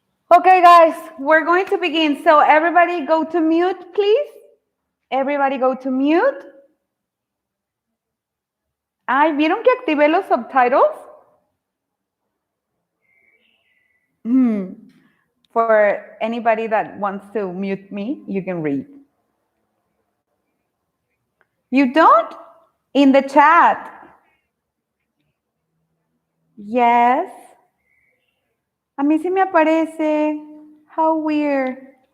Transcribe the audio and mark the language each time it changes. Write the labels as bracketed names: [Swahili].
[English] Okay, guys, we're going to begin. So everybody go to mute, please. Everybody go to mute. [Spanish] Ay, ¿vieron que activé los subtitles? [English] For anybody that wants to mute me, you can read. You don't? In the chat. Yes. [Spanish] A mí sí me aparece. [English] How weird.